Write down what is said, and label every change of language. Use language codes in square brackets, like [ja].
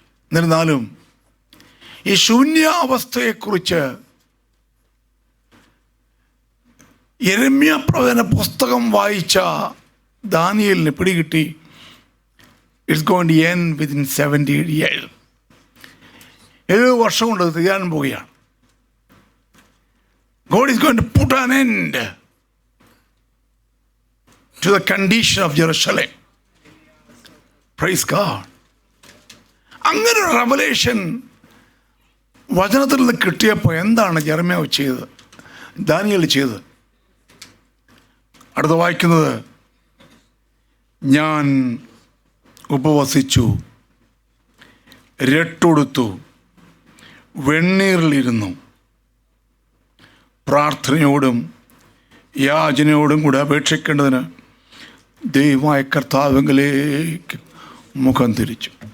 [ml] എന്നിരുന്നാലും ഈ ശൂന്യാവസ്ഥയെക്കുറിച്ച് യെരമ്യാ പ്രവചന പുസ്തകം വായിച്ച ദാനിയേലിന് പിടികിട്ടി. [en] It's going to end within 70 years. [ml] 70 വർഷം കൊണ്ട് തീരാൻ പോവുകയാണ്. [en] God is going to put an end to the condition of Jerusalem. Praise God. [ml] അങ്ങനെ ഒരു റെവലേഷൻ വചനത്തിൽ നിന്ന് കിട്ടിയപ്പോൾ എന്താണ് യെരമ്യാവ് ചെയ്തത്, ദാനിയേൽ ചെയ്തത്? അടുത്ത വായിക്കുന്നത്, ഞാൻ ഉപവസിച്ചു, രട്ടുടുത്തു, വെണ്ണീറിലിരുന്നു, പ്രാർത്ഥനയോടും യാചനയോടും കൂടെ അപേക്ഷിക്കേണ്ടതിന് ദൈവമായ കർത്താവിലേക്ക് മുഖം തിരിച്ചു.